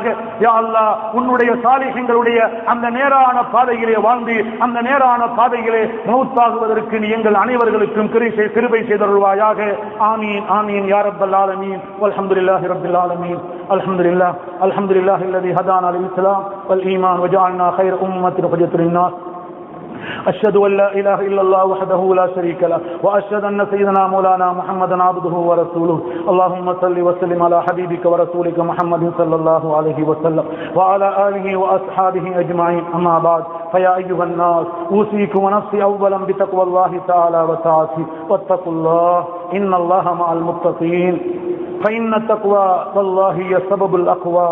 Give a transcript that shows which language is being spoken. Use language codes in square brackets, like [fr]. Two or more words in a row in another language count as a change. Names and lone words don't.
[ta] யா அல்லாஹ், உன்னுடைய சாலிஹீன்களுடைய அந்த நேரான பாதையிலே வாழ்ந்து அந்த நேரான பாதையிலே மௌத்தாகுவதற்கு நீ எங்கள் அனைவர்களுக்கும் கிருபை செய்தருள்வாயாக. [ar] آمين آمين يا رب العالمين والحمد لله رب العالمين. الحمد لله الحمد لله الذي هدانا للإسلام والإيمان وجعلنا خير أمة أخرجت للناس. أشهد أن لا إله إلا الله وحده لا شريك له وأشهد أن سيدنا مولانا محمدا عبده ورسوله. اللهم صل وسلم على حبيبك ورسولك محمد صلى الله عليه وسلم وعلى آله وأصحابه أجمعين. أما بعد، فيا أيها الناس، أوصيكم ونفسي أولا بتقوى الله تعالى وطاعته، واتقوا الله إن الله مع المتقين، فإن التقوى والله هي سبب الأقوى.